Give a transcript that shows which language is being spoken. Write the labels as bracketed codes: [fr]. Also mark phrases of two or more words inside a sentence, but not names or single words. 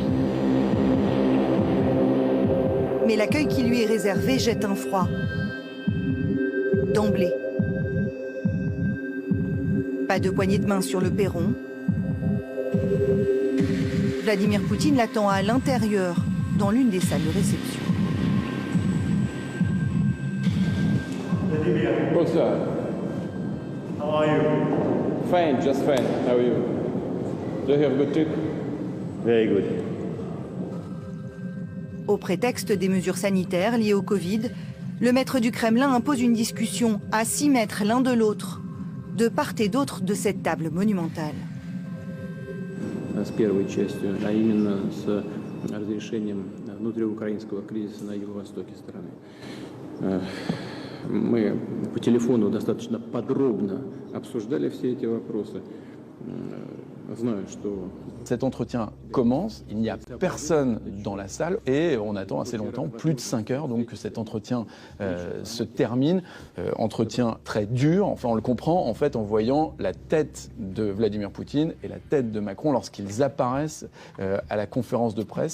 [fr] Mais l'accueil qui lui est réservé jette un froid. D'emblée. Pas de poignée de main sur le perron. Vladimir Poutine l'attend à l'intérieur, dans l'une des salles de réception. [en] What's up? How are you? Fine, just fine. How are you? Do you have a good trip? Very good. [fr] Au prétexte des mesures sanitaires liées au Covid, le maître du Kremlin impose une discussion à 6 mètres l'un de l'autre, de part et d'autre de cette table monumentale. [ru] С первой частью, а именно с разрешением внутриукраинского кризиса на юго-востоке страны. Мы по телефону достаточно подробно обсуждали все эти вопросы. Знаю, что... [fr] Cet entretien commence, il n'y a personne dans la salle et on attend assez longtemps, plus de 5 heures, donc que cet entretien se termine. Entretien très dur, enfin on le comprend en fait en voyant la tête de Vladimir Poutine et la tête de Macron lorsqu'ils apparaissent à la conférence de presse.